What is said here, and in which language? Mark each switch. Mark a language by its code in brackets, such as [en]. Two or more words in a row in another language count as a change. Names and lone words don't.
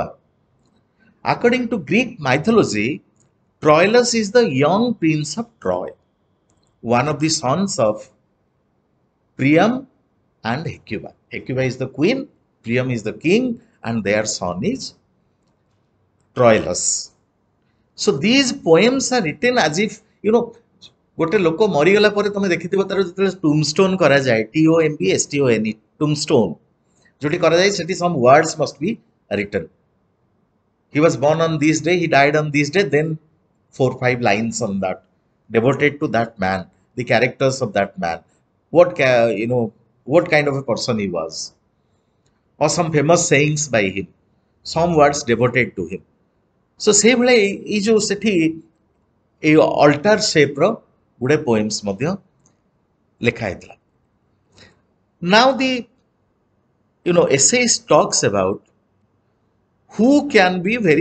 [en] According to Greek mythology, Troilus is the young prince of Troy, one of the sons of Priam and Hecuba. Hecuba is the queen, Priam is the king, and their son is Troilus. So these poems are written as if, [or] ଗୋଟେ ଲୋକ ମରିଗଲା ପରେ ତମେ ଦେଖିଥିବ ତାର ଯେତେବେଳେ ଟୁମଷ୍ଟୋନ୍ କରାଯାଏ, TOMBSTONE, ଟୁମଷ୍ଟୋନ୍ ଯୋଉଠି କରାଯାଏ ସେଠି [en] some words must be written. He was born on this day, he died on this day, then 4-5 lines on that, devoted to that man, the characters of that man, what kind of a person he was, or some famous sayings by him, some words devoted to him. [or] So ସେଇଭଳି ଏଇ ଯୋଉ ସେଠି ଏଇ [en] altar shape [or] ଗୁଡେ ପୋଏମ୍ସ ମଧ୍ୟ ଲେଖା ହେଇଥିଲା. [en] Now the essayist talks about who can be very